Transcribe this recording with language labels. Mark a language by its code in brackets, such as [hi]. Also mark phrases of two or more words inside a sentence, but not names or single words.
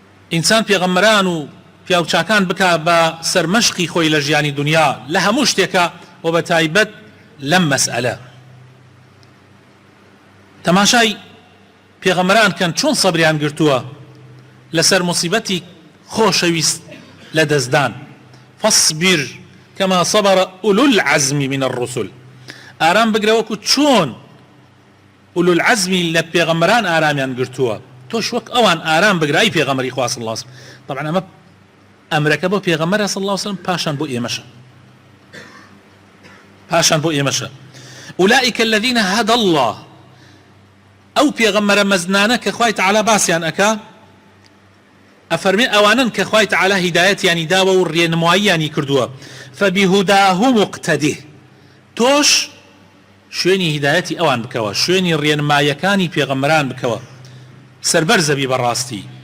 [ckb] ئینسان پێغەمبەران و پیاوچاکان بکە بە سەرمەشقی خۆی لە ژیانی دنیا لە هەموو شتێکە و بە تایبەت لەم مەسئلە تەماشای پێغەمبەران کەن چۆن سەبریان گرتووە لەسەر موسیبەتی خۆشەویست لە دەستدان [ar] فاصبر كما صبر أولو العزم من الرسل [ckb] ئارام بگرە وەکو چۆن [ar] ئولو العزم [ckb] لە پێغەمبەران ئارامیان گرتووە تۆش وەک ئەوان ئارام بگرە ئەی پێغەمبەری خوا [ar] صلی الله علیه وسلم. [ckb] طبعا ئەمە ئەمرەکە بۆ پێغەمبەر [ar] صلی الله علیه وسلم [ckb] پاشان بۆ ئێمەشە [ar] أولئك الذين هدى الله [ckb] ئەو پێغەمبەرە مەزنانە کە خوای تەعالی باسییان ئەکا ئەفەرمێ ئەوانن کە خوای تەعالی هیدایەتیانی داوە و ڕێنماییانی کردووە [ar] فبهداه مقتده [ckb] تۆش شوێنی هیدایەتی ئەوان بکەوە شوێنی ڕێنماییەکانی پێغەمبەران بکەوە سەربەرزەبی بەڕاستی